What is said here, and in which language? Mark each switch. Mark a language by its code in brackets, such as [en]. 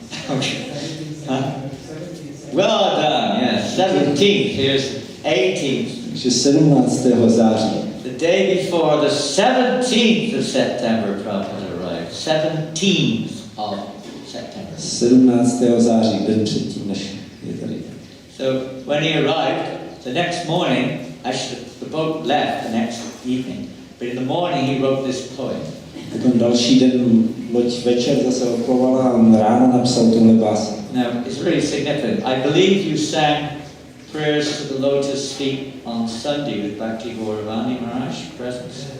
[en] Okay. Well done, yes. 17th, here's 18th. [cs] Takže 17. září. [en] The day before the 17th of September, Prabhupada arrived. 17th of September. [cs] 17. září, den předtím, než je tady. [en] So when he arrived, the next morning, actually the boat left the next evening, but in the morning he wrote this poem. [cs] Potom další den loď večer zase odplovala a on ráno napsal tuhle báseň. [en] Now, it's really significant. I believe you sang prayers to the lotus feet on Sunday with Bhakti Gauravani Maharaj present.